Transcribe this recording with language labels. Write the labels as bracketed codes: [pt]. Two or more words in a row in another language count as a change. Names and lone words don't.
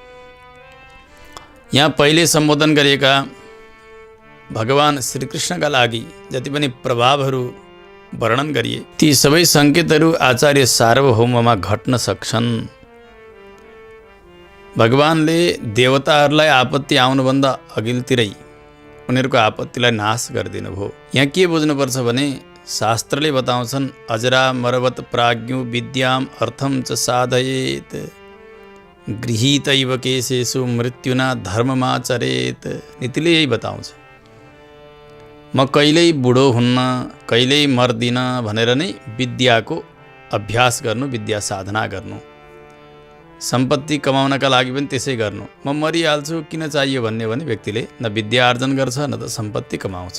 [ne] यहाँ पहिले सम्बोधन गरिएका भगवान श्रीकृष्णका लागि जति पनि प्रभावहरू वर्णन गरिए ती सबै सङ्केतहरू आचार्य सार्वभौममा घट्न सक्छन्। भगवानले देवताहरूलाई आपत्ति आउनुभन्दा अघिल्तिरै उनीहरूको आपत्तिलाई नाश गरिदिनु भयो। यहाँ के बुझ्नुपर्छ भने शास्त्रले बताउँछन् [sa] अजरामरवत प्राज्ञो विद्याम अर्थम च साधयेत गृहीतैव केशेषु मृत्युना धर्ममाचरेत। [ne] नीतिले यही बताउँछ, म कहिल्यै बुढो हुन्न, कहिल्यै मर्दिन भनेर नै विद्याको अभ्यास गर्नु, विद्या साधना गर्नु, सम्पत्ति कमाउनका लागि पनि त्यसै गर्नु। म मरिहाल्छु किन चाहियो भन्ने भने व्यक्तिले न विद्या आर्जन गर्छ न त सम्पत्ति कमाउँछ।